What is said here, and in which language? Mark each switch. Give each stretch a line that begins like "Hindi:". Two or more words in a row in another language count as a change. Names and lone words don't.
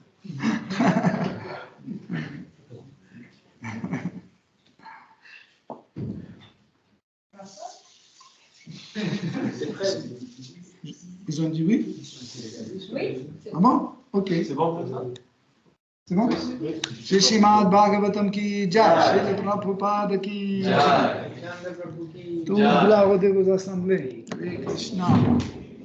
French: Ils ont dit oui? Oui. Ah bon? Ok. C'est bon? C'est bon?
Hindi: Shri Srimad Bhagavatam ki jai, Shri Prabhupada ki jai.
French: Tout gloire aux assemblées.
Sanskrit: Hare Krishna.